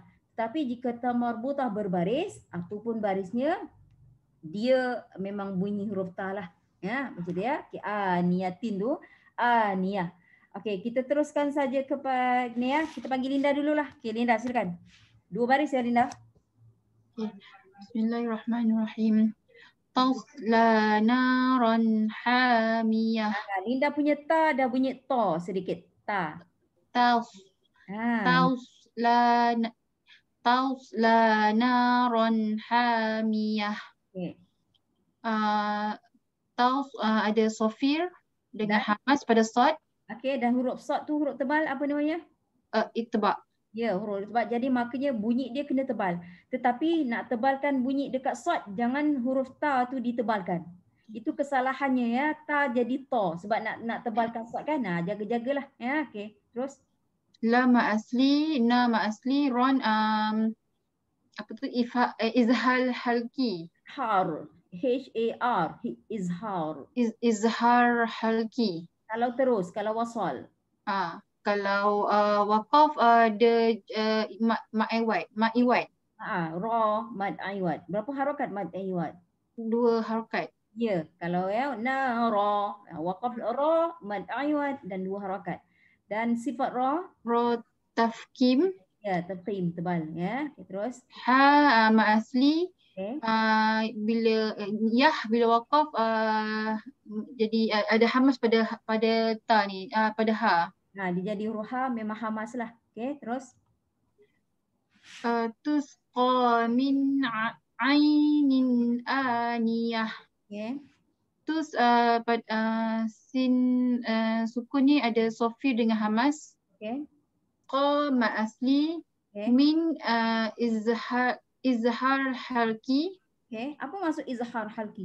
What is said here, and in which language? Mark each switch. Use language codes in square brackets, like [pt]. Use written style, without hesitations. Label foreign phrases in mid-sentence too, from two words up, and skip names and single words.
[ms] Tapi jika ta marbutah berbaris ataupun barisnya dia memang bunyi huruf ta lah. Ya, macam dia. Okay, aniyatin tu, aniyah. Okey, kita teruskan saja kepada ni ya. Kita panggil Linda dululah. Okey, Linda silakan. 2 baris ya Linda. [ar] بسم الله الرحمن الرحيم. تصلى نارا حامية. [ms] Linda punya ta dah bunyi to sedikit. Ta. [ar] تصلى نارا حامية. [ms] Okey. Ada sofir dengan hamas pada sod. Okey, dan huruf sod tu huruf tebal apa namanya? Itba. Ya, huruf tebal. Jadi maknanya bunyi dia kena tebal. Tetapi nak tebalkan bunyi dekat sod, jangan huruf ta tu ditebalkan. Itu kesalahannya ya. Ta jadi to sebab nak tebalkan sod kan. Jaga-jagalah ya. Okey. Terus Nama asli ron apa tu izhal halki. Har. H-A-R. Izhar. Izhar halki. Kalau wasal. Kalau waqaf ada mat iwad. Ra mad aiwad. Berapa harakat mad aiwad? 2 harakat. Ya, kalau ya na ra, waqaf ra mad aiwad dan 2 harakat. Dan sifat ra tafkim. Ya, tafkim tebal ya. Okay, terus Ma asli. Okay. Bila waqaf jadi ada hamas pada ta ni, pada ha. Dia jadi huruf ha memang hamas lah. Okey, terus [ar] تسقى من عين آنية. [ms] Okey. Tus sin sukun ni ada sofir dengan hamas. Okey. Qa ma asli. Okay. Min izhar halki. Okey, apa maksud izhar halki?